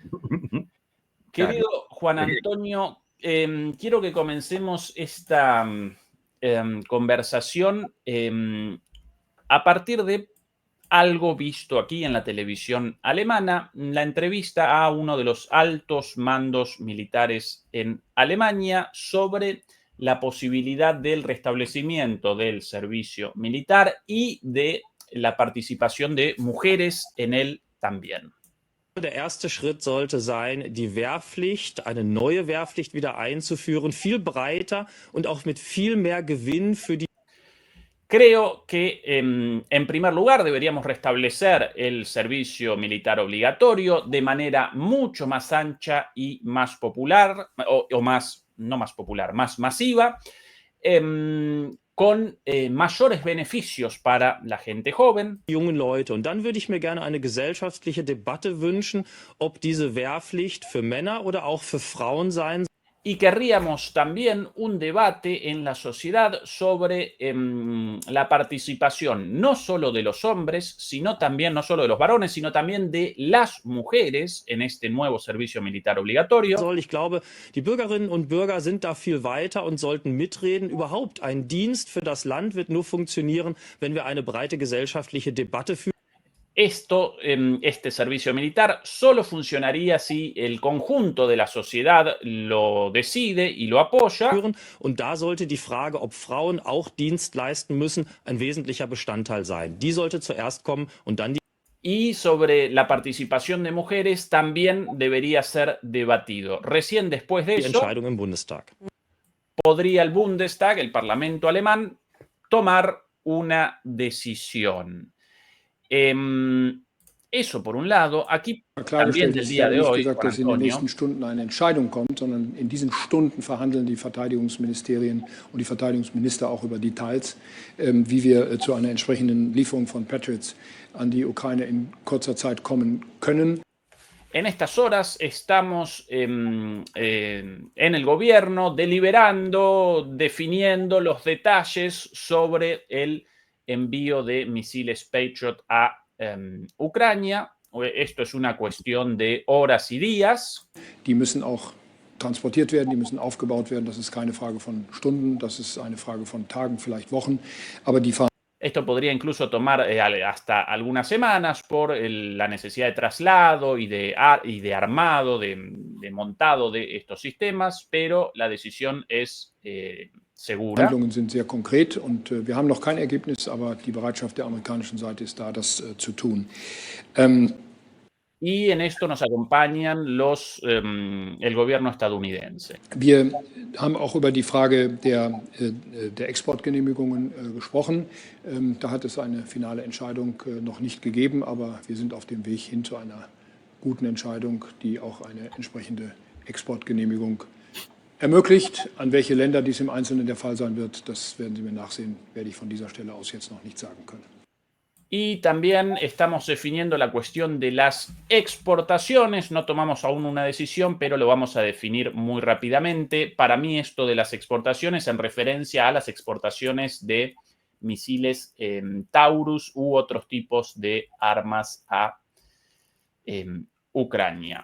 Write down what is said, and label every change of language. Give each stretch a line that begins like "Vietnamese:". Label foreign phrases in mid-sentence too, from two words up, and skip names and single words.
Spanish: Querido Juan Antonio, quiero que comencemos esta conversación a partir de algo visto aquí en la televisión alemana, la entrevista a uno de los altos mandos militares en Alemania sobre la posibilidad del restablecimiento del servicio militar y de la participación de mujeres en él también.
German: Der erste Schritt sollte sein, die Wehrpflicht, eine neue Wehrpflicht wieder einzuführen, viel breiter und auch mit viel mehr Gewinn für die.
Spanish: Creo que, en primer lugar, deberíamos restablecer el servicio militar obligatorio de manera mucho más ancha y más popular, más masiva, con mayores beneficios para la gente joven.
German: Jungen Leute. Und dann würde ich mir gerne eine gesellschaftliche Debatte wünschen, ob diese Wehrpflicht für Männer oder auch für Frauen sein soll.
Spanish: Y querríamos también un debate en la sociedad sobre la participación no solo de los hombres, sino también, no solo de los varones, sino también de las mujeres en este nuevo servicio militar obligatorio.
German: Ich glaube, die Bürgerinnen und Bürger sind da viel weiter und sollten mitreden. Überhaupt ein Dienst für das Land wird nur funktionieren, wenn wir eine breite gesellschaftliche Debatte führen.
Spanish: Este servicio militar solo funcionaría si el conjunto de la sociedad lo decide y lo apoya.
German: Und da sollte die Frage, ob Frauen auch Dienst leisten müssen, ein wesentlicher Bestandteil sein. Die sollte zuerst kommen und dann die.
Spanish: Y sobre la participación de mujeres también debería ser debatido. Recién después de eso,
German: Entscheidung im Bundestag.
Spanish: Podría el Bundestag, el Parlamento alemán, tomar una decisión. Eso por un lado. Aquí también del día de hoy,
German: gesagt, dass in den nächsten Stunden eine Entscheidung kommt, sondern in diesen Stunden verhandeln die Verteidigungsministerien und die Verteidigungsminister auch über Details, wie wir zu einer entsprechenden Lieferung von Patriots an die Ukraine in kurzer Zeit kommen können.
Spanish: En estas horas estamos en el gobierno deliberando, definiendo los detalles sobre el envío de misiles Patriot a Ucrania. Esto es una cuestión de horas y días.
German: Die müssen auch transportiert werden, die müssen aufgebaut werden. Das ist keine Frage von Stunden, das ist eine Frage von Tagen, vielleicht Wochen. Aber die
Spanish: Esto podría incluso tomar hasta algunas semanas por la necesidad de traslado y de armado, de montado de estos sistemas, pero la decisión es segura.
German: Handlungen sind sehr konkret und wir haben noch kein Ergebnis, aber die Bereitschaft der amerikanischen Seite ist da, das zu tun.
Spanish: y en esto nos acompañan el gobierno estadounidense.
German: Wir haben auch über die Frage der Exportgenehmigungen gesprochen. Da hat es eine finale Entscheidung noch nicht gegeben, aber wir sind auf dem Weg hin zu einer guten Entscheidung, die auch eine entsprechende Exportgenehmigung ermöglicht. An welche Länder dies im Einzelnen der Fall sein wird, das werden Sie mir nachsehen, werde ich von dieser Stelle aus jetzt noch nicht sagen können.
Spanish: Y también estamos definiendo la cuestión de las exportaciones. No tomamos aún una decisión, pero lo vamos a definir muy rápidamente. Para mí esto de las exportaciones en referencia a las exportaciones de misiles Taurus u otros tipos de armas a Ucrania.